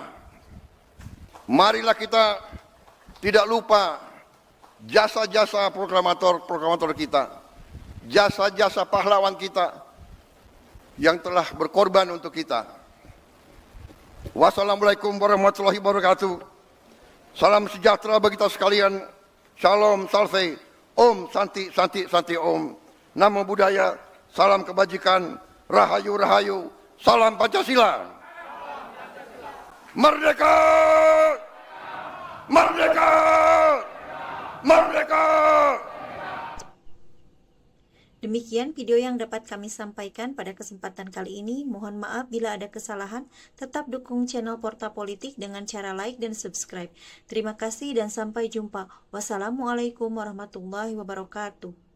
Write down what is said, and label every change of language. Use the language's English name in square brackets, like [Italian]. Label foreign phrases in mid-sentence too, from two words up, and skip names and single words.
[Indonesian] Marilah kita tidak lupa jasa-jasa proklamator kita, jasa-jasa pahlawan kita yang telah berkorban untuk kita. [Arabic] والسلام عليكم ورحمة الله وبركاته. [Indonesian] Salam sejahtera bagi kita sekalian. Shalom, [Sanskrit] salve, om, santi, santi, santi, om. [Indonesian] Namo Buddhaya, salam kebajikan, rahayu, rahayu, salam Pancasila. Merdeka! Merdeka! Merdeka! Demikian video yang dapat kami sampaikan pada kesempatan kali ini. Mohon maaf bila ada kesalahan. Tetap dukung channel Porta Politik dengan cara like dan subscribe. Terima kasih dan sampai jumpa. [Arabic] والسلام عليكم ورحمة الله وبركاته.